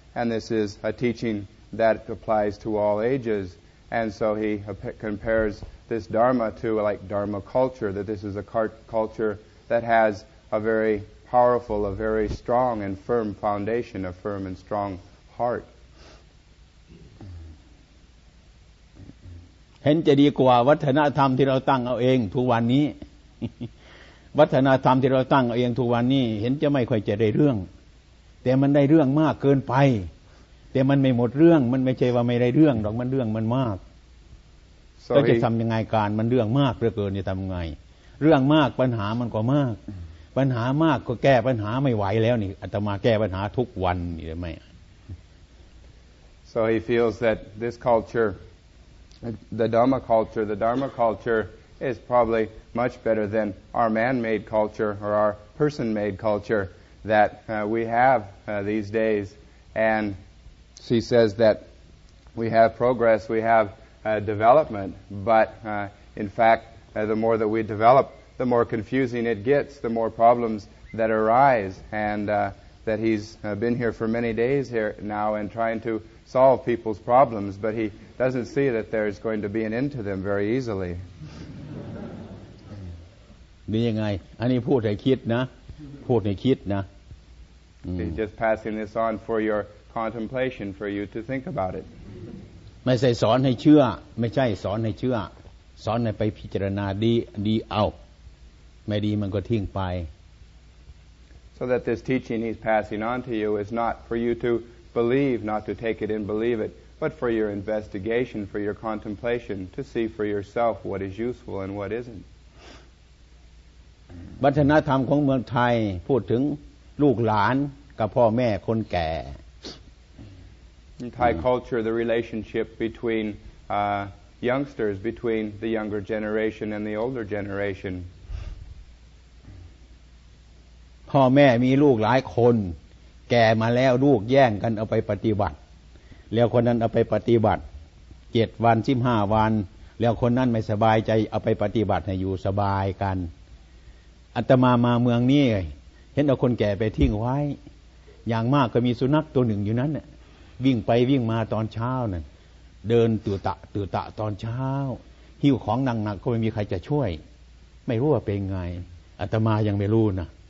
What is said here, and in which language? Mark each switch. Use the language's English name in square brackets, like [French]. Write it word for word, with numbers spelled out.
[English] And this is a teaching that applies to all ages. And so he compares this Dharma to like Dharma culture, that this is a culture that has a very powerful, a very strong and firm foundation, a firm and strong heart. [Thai] เห็นจะดีกว่าวัฒนธรรมที่เราตั้งเอาเองทุกวันนี้วัฒนธรรมที่เราตั้งเอาเองทุกวันนี้เห็นจะไม่ค่อยจะได้เรื่องแต่มันได้เรื่องมากเกินไปแต่มันไม่หมดเรื่องมันไม่ใช่ว่าไม่ได้เรื่องหรอกมันเรื่องมันมากก็จะทำยังไงการมันเรื่องมากเหลือเกินจะทำไงเรื่องมากปัญหามันก็มากปัญหามากก็แก้ปัญหาไม่ไหวแล้วนี่อาตมาแก้ปัญหาทุกวันนี่ได้ไหม [English] So he feels that this culture, the Dhamma culture, the Dharma culture is probably much better than our man-made culture or our person-made culture that uh, we have uh, these days and. He says that we have progress, we have uh, development, but uh, in fact, uh, the more that we develop, the more confusing it gets, the more problems that arise, and uh, that he's uh, been here for many days here now and trying to solve people's problems, but he doesn't see that there's going to be an end to them very easily. [Thai] นี่ยังไงอันนี้พูดให้คิดนะพูดให้คิดนะ [English] He's just passing this on for your. Contemplation for you to think about it. [Thai] ไม่ใช่สอนให้เชื่อไม่ใช่สอนให้เชื่อสอนให้ไปพิจารณาดีดีเอาไม่ดีมันก็ทิ้งไป [English] So that this teaching he's passing on to you is not for you to believe, not to take it and believe it, but for your investigation, for your contemplation, to see for yourself what is useful and what isn't. [Thai] วัฒนธรรมของเมืองไทยพูดถึงลูกหลานกับพ่อแม่คนแก่ [English] In Thai culture, the relationship between uh, youngsters, between the younger generation and the older generation. [Thai] พ่อแม่มีลูกหลายคนแก่มาแล้วลูกแย่งกันเอาไปปฏิบัติแล้วคนนั้นเอาไปปฏิบัติเจ็ดวันสิบห้าวันแล้วคนนั้นไม่สบายใจเอาไปปฏิบัติให้อยู่สบายกันอาตมามาเมืองนี้เห็นเอาคนแก่ไปทิ้งไว้อย่างมากก็มีสุนัขตัวหนึ่งอยู่นั้นเนี่ยวิ่งไปวิ่งมาตอนเช้านั่นเดินตื่นตะตื่นตะตอนเช้าหิ้วของหนักๆก็ไม่มีใครจะช่วยไม่รู้ว่าเป็นไงอาตมายังไม่รู้นะ